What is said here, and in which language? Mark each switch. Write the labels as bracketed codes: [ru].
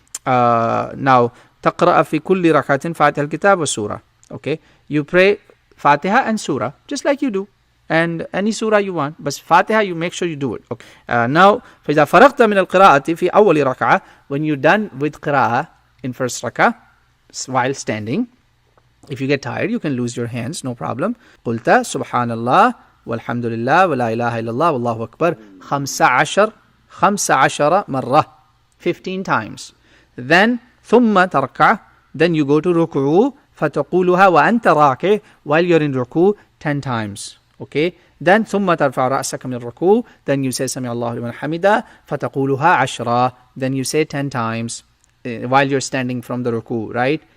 [en] Now, [ar] تقرأ في كل ركعة فاتحة الكتاب والسورة. [en] Okay, you pray Fatiha and Surah just like you do, and any surah you want, but Fatiha you make sure you do it. Okay. Now, [ar] فإذا فرغت من القراءة في أول ركعة, [en] when you're done with قراءة in first rak'ah while standing, if you get tired you can lose your hands, no problem. [ar] قلت سبحان الله والحمد لله ولا إله إلا الله والله أكبر 15 مرة, [en] 15 times. Then [ar] ثم تركع, [en] then you go to ركوع [ar] فتقولها وأنت راكع, [en] while you're in ركوع 10 times. Okay, then [ar] ثم ترفع رأسك من الركوع, [en] then you say [ar] سمع الله لمن حمده فتقولها 10, [en] then you say 10 times while you're standing from the ركوع, right?